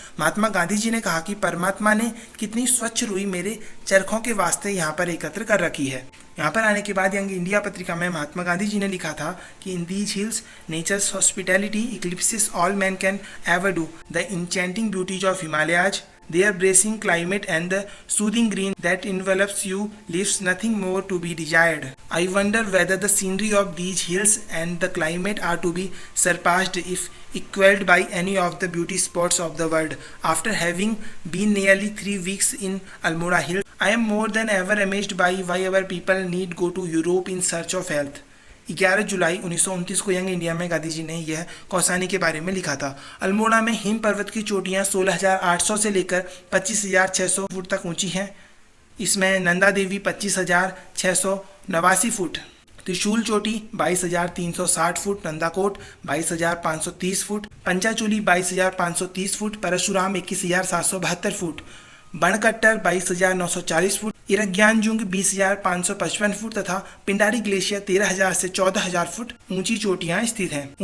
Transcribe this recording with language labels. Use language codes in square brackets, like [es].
[hi] महात्मा गांधी जी ने कहा कि परमात्मा ने कितनी स्वच्छ रुई मेरे चरखों के वास्ते यहाँ पर एकत्र कर रखी है। यहाँ पर आने के बाद यंग इंडिया पत्रिका में महात्मा गांधी जी ने लिखा था कि [en] In these hills nature's hospitality eclipses all man can ever do the enchanting beauties of Himalayas Their bracing climate and the soothing green that envelops you leaves nothing more to be desired. I wonder whether the scenery of these hills and the climate are to be surpassed if equaled by any of the beauty spots of the world. After having been nearly 3 weeks in Almora Hills, I am more than ever amazed by why our people need go to Europe in search of health. [hi] 11 जुलाई 1929 को young India में गांधी जी ने यह कौसानी के बारे में लिखा था। अल्मोड़ा में हिम पर्वत की चोटियां 16,800 से लेकर 25,600 फुट तक ऊंची हैं। इसमें नंदा देवी 25,689 फुट, त्रिशूल चोटी 22,360 foot, Nandakot 22,530 foot, Panchachuli 22,530 foot, Parshuram 21,772 foot, बणकट्टर 22,940 foot, इरग्यानजुंग 20,555 foot तथा पिंडारी ग्लेशियर 13,000 से 14,000 फुट ऊंची चोटियां स्थित हैं।